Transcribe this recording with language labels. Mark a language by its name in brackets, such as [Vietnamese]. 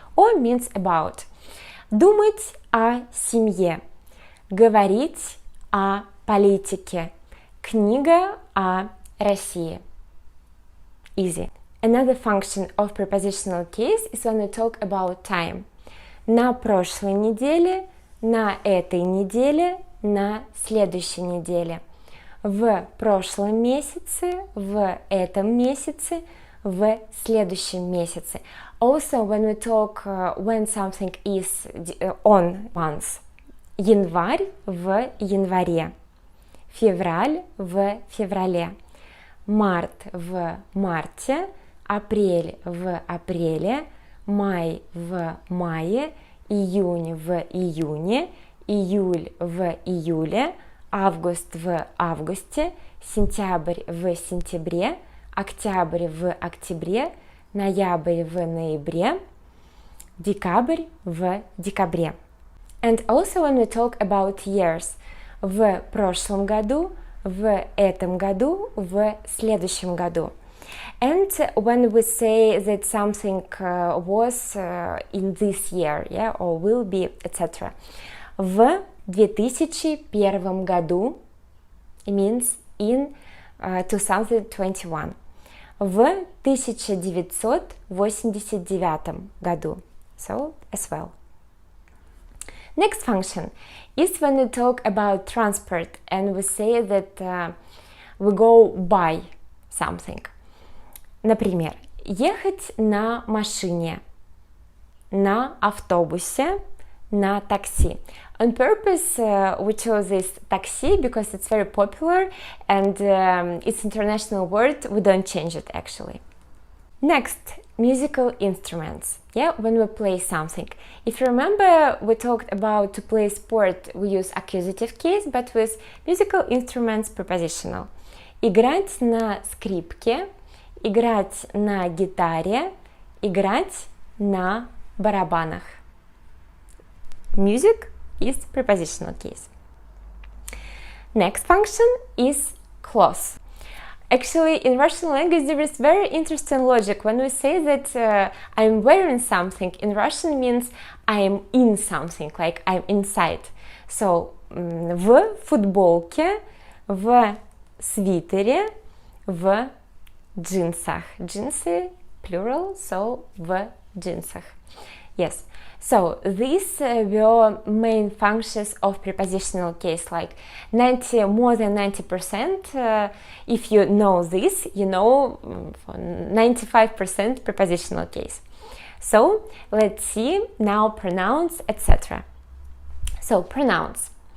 [English] Or means about. [Russian] Думать о семье. Говорить о политике. Книга о России. [English] Easy. Another function of prepositional case is when we talk about time. [Russian] На прошлой неделе, на этой неделе, на следующей неделе. В прошлом месяце, в этом месяце, в следующем месяце. [English] Also, when we talk when something is on once. [Russian] Январь в январе. Февраль в феврале. Март в марте. Апрель в апреле. Май в мае. Июнь в июне. Июль в июле. Август в августе. Сентябрь в сентябре. Октябрь в октябре. Ноябрь в ноябре. Декабрь в декабре. [English] And also when we talk about years. [Russian] В прошлом году, в этом году, в следующем году. [English] And when we say that something was in this year, yeah, or will be, etc. [Russian] В 2001 году [English] means in 2021. [Russian] В 1989 году. [English] So, as well. Next function is when we talk about transport and we say that we go buy something. [Russian] Например, ехать на машине, на автобусе, на такси. [English] On purpose, we chose this taxi because it's very popular and it's international word. We don't change it actually. Next, musical instruments. Yeah, when we play something. If you remember, we talked about to play sport, we use accusative case, but with musical instruments, prepositional. [Russian] Играть на скрипке, играть на гитаре, играть на барабанах. [English] Music is prepositional case. Next function is close. Actually, in Russian language, there is very interesting logic. When we say that I'm wearing something, in Russian means I'm in something, like I'm inside. [Russian] So, в футболке, в свитере, в джинсах. Джинсы, [English] plural, so [Russian] в джинсах. [English] Yes. So these were main functions of prepositional case, like more than 90%. If you know this, you know 95% prepositional case. So let's see now pronouns, etc. So pronouns.